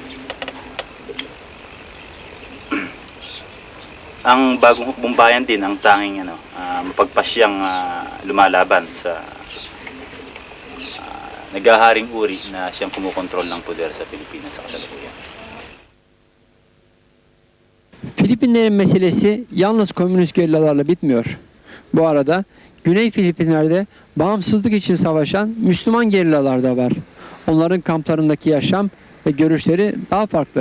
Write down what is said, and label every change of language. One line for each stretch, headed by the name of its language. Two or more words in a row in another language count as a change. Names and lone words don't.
Filipino: Ang bagong hukbong-bayan din ang tanging mapagpasyang lumalaban sa naghaharing uri na siyang kumukontrol ng poder sa Pilipinas sa kasalukuyan.
Turkish: Filipinlerin meselesi yalnız komünist gerillalarla bitmiyor. Bu arada Güney Filipinler'de bağımsızlık için savaşan Müslüman gerillalar da var. Onların kamplarındaki yaşam ve görüşleri daha farklı.